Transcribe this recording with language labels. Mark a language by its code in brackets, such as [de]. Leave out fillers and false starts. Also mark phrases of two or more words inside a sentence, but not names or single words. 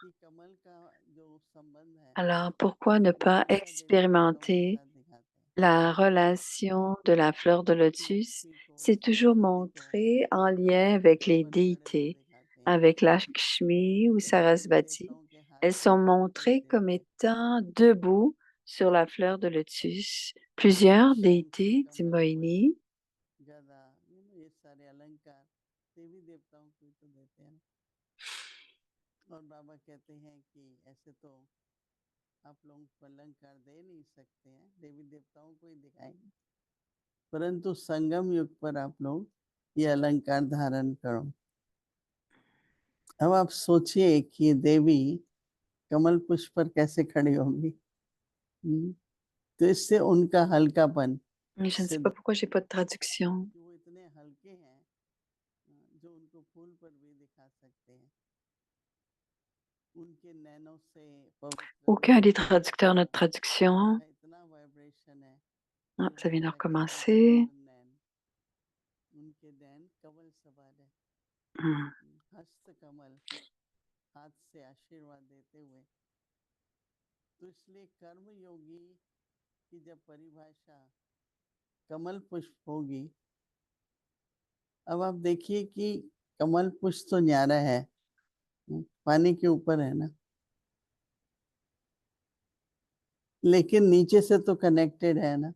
[fr] Alors, pourquoi ne pas expérimenter la relation de la fleur de lotus? C'est toujours montré en lien avec les déités, avec Lakshmi ou Sarasvati. Elles sont [hi] देवी [fr] montrées comme [hi] देवता [fr] étant debout sur la fleur de lotus. Plusieurs [hi] शंख [fr] déités du [hi] कमल वज्र Mohini गदा ये सारे अलंकार देवी देवताओं को ही तो देते हैं। और बाबा कहते हैं कि ऐसे तो आप लोगों को अलंकार दे नहीं सकते हैं, देवी देवताओं को ही दिखाएंगे, परंतु संगम युग पर आप लोग ये अलंकार धारण करो। अब आप सोचिए कि देवी कमल पुष्प पर कैसे खड़ी होंगी। तो इससे उनका हल्कापन [fr] Je ne sais [hi] सिद्ध, [fr] pas pourquoi j'ai pas de traduction. [hi] कि वो इतने हल्के हैं जो उनको फूल पर भी दिखा सकते हैं। उनके नैनों से पवित्र [fr] Aucun des traducteurs n'a de traduction. [hi] इतना वाइब्रेशन है Ah, कि [fr] ça vient de [hi] लगता है कि [fr] recommencer. [hi] पवित्र नैन, उनके नैन कमल सवार है। Hmm. हस्त कमल, हाथ से आशीर्वाद देते हुए। तो इसलिए कर्म योगी की जब परिभाषा कमल पुष्प होगी, अब आप देखिए कि कमल पुष्प तो न्यारा है, पानी के ऊपर है ना, लेकिन नीचे से तो कनेक्टेड है ना।